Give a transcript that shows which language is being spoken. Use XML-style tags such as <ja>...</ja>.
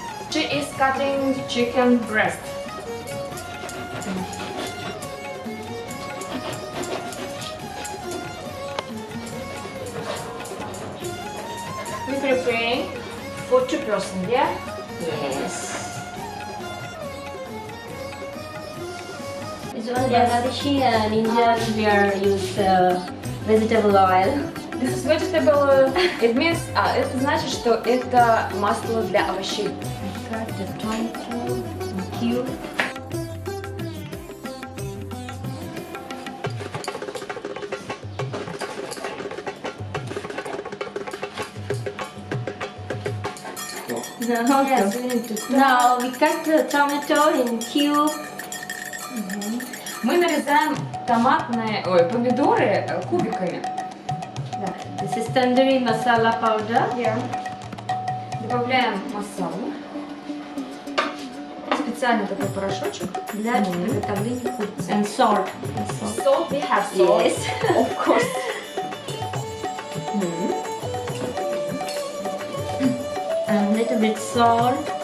<en>She is cutting chicken breast. We're preparing for 2 persons, yeah? Yes. It's all Bangladeshi and Indian. We are use vegetable oil. This is vegetable, it means,</en> <ru>это значит, что это масло для овощей.</ru> <en>Cut the tomato in cube. No, Yes, we need to Now we cut the tomato in cube.</en> <ru>Мы нарезаем помидоры кубиками.</ru> <en>This is tandoori masala powder.</en> <ru>Добавляем масалу. Специальный такой порошочек для приготовления курицы.</ru> <en>And salt. Salt, we have salt. Yes. Of course. And little bit salt.</en>